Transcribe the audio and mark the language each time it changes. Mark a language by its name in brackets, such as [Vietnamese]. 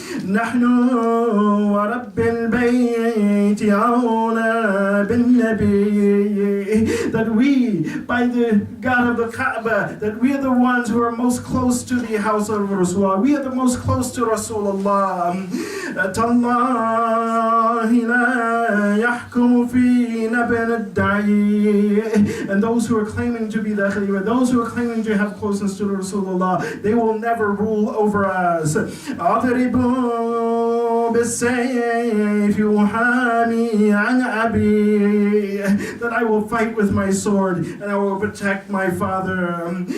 [Arabic] نحن ورب البيت أولى بالنبي, [English] that we, by the God of the Kaaba, that we are the ones who are most close to the house of Rasulullah. We are the most close to Rasulullah. [Arabic] تالله لا يحكم فينا ابن الدعي. [English] And those who are claiming to be the Khalifa, those who are claiming to have closeness to Rasulullah, they will never rule over us. [Arabic] أضربوا بالسيف يحامي عن أبي, [English] that I will fight with my sword and I will protect my father.